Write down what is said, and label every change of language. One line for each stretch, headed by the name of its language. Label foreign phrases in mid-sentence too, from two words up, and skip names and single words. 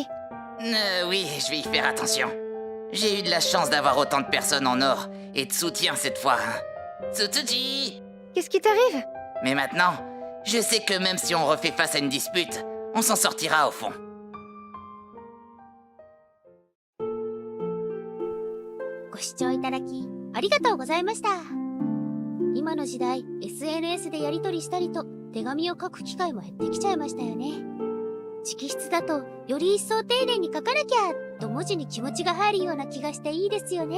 French: Oui, je vais y faire attention. J'ai eu de la chance d'avoir autant de personnes en or et de soutien cette fois. Tsutsuji! Qu'est-ce qui t'arrive? Mais maintenant, je sais que même si on refait face à une dispute, on s'en sortira au fond.
Japanese: 視聴いただきありがとうございました。今の時代 SNS でやり取りしたりと手紙を書く機会も減ってきちゃいましたよね。直筆だとより一層丁寧に書かなきゃと文字に気持ちが入るような気がしていいですよね。